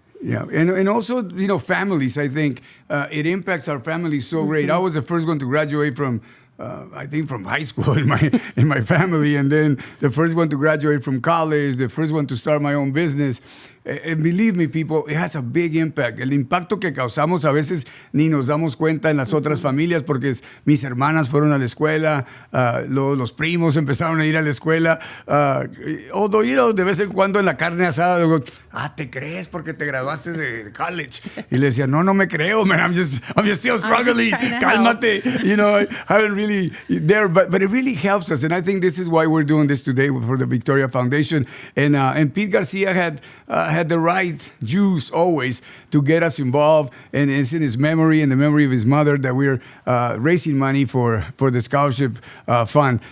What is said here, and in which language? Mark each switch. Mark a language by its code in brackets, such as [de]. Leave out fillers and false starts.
[en] Yeah, and also, families, I think it impacts our families so great. I was the first one to graduate from I think from high school in my family, and then the first one to graduate from college, the first one to start my own business. And believe me, people, it has a big impact. [es] El impacto que causamos a veces ni nos damos cuenta en las otras familias, porque mis hermanas fueron a la escuela, los primos empezaron a ir a la escuela. Although, de vez en cuando en la carne asada, digo, ¿te crees porque te graduaste de college? Y le decía, no me creo, man, [en] I'm just still struggling. [es] Cálmate. [en] I haven't really there, but it really helps us. And I think this is why we're doing this today for the Victoria Foundation. And Pete Garcia had the right juice always to get us involved, and it's in his memory and the memory of his mother that we're raising money for the scholarship fund.